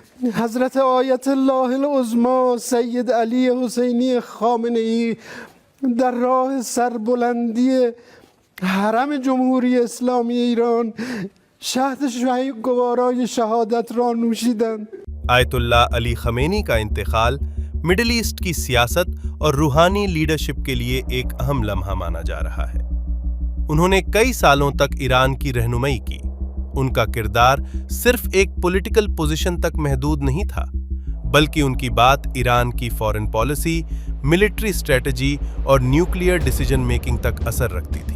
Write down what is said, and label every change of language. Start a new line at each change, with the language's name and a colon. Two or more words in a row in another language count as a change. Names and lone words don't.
Persian: حضرت آیت الله العظما سید علی حسینی خامنه‌ای در راه سربلندی حرم جمهوری اسلامی ایران شهد گوارای شهادت را نوشیدن.
Hindi: आयतुल्लाह अली खमेनी का इंतकाल मिडिल ईस्ट की सियासत और रूहानी लीडरशिप के लिए एक अहम लम्हा माना जा रहा है। उन्होंने कई सालों तक ईरान की रहनुमाई की। उनका किरदार सिर्फ एक
English: political position
Hindi: तक महदूद नहीं था, बल्कि उनकी बात ईरान की
English: foreign policy, military strategy
Hindi: और
English: nuclear decision making
Hindi: तक असर रखती थी।